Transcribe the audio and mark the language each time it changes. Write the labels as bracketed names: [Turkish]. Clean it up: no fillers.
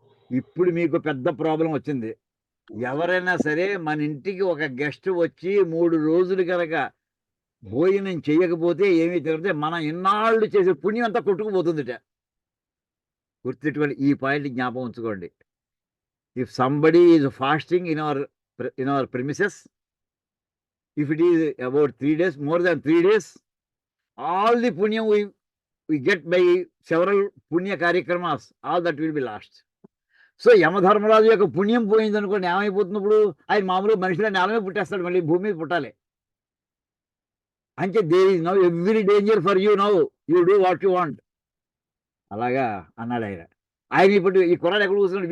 [Telugu] ఇప్పుడు మీకు పెద్ద ప్రాబ్లం వచ్చింది. ఎవరైనా సరే మన ఇంటికి ఒక గెస్ట్ వచ్చి 3 రోజులు కనుక భోజనం చేయకపోతే ఏమీ తినకపోతే మనం ఇన్నాళ్ళు చేసే పుణ్యం అంతా కొట్టుకుపోతుందిట. గుర్తుపెట్టుకోండి, ఈ పాయింట్ జ్ఞాపకం ఉంచుకోండి. [English] If somebody is fasting in our premises, if it is about 3 days, more than 3 days, all the punyam we get by several punya కార్యక్రమాస్, all that will be lost. [Telugu] So Yamadharmaraju యొక్క పుణ్యం పోయింది అనుకోండి, ఏమైపోతుంది ఇప్పుడు? ఆయన మామూలుగా మనుషుల నేలమే పుట్టేస్తాడు, మళ్ళీ భూమి మీద పుట్టాలి. [English] అంటే there is now every danger for you, now you do what you want. [Telugu] అలాగా అన్నాడు ఆయన. ఆయన ఇప్పుడు ఈ కుర్రాడు ఎక్కడ కూర్చున్నాడు?